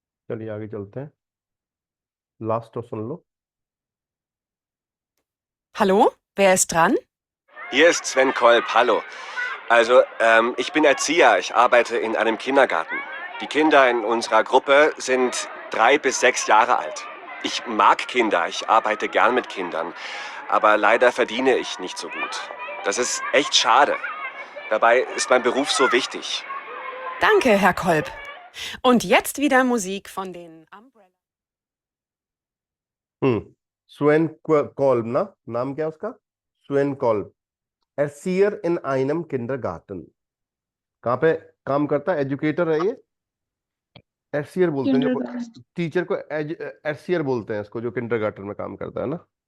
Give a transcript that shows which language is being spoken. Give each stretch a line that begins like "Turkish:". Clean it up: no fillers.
Hindi: चलिए आगे चलते हैं, लास्ट तो सुन लो।
German: Hallo, wer ist dran? Hier ist Sven Kolb, hallo. Also, ich bin Erzieher, ich arbeite in einem Kindergarten. Die Kinder in unserer Gruppe sind 3 bis 6 Jahre alt. Ich mag Kinder, ich arbeite gern mit Kindern, aber leider verdiene ich nicht so gut. Das ist echt schade. Dabei ist mein Beruf so wichtig. Danke, Herr Kolb. Und jetzt wieder Musik von den Umbrella.
Hindi: स्वेन कॉल्ब ना, नाम क्या है उसका? स्वेन कॉल्ब,
German: एर्सियर इन आइनम किंडरगार्टन।
Hindi: कहाँ पे काम करता है? एजुकेटर है ये। एर्सियर बोलते हैं जो किंडरगार्टन। टीचर को, एर्सियर बोलते हैं इसको, जो किंडरगार्टन में काम करता है ना।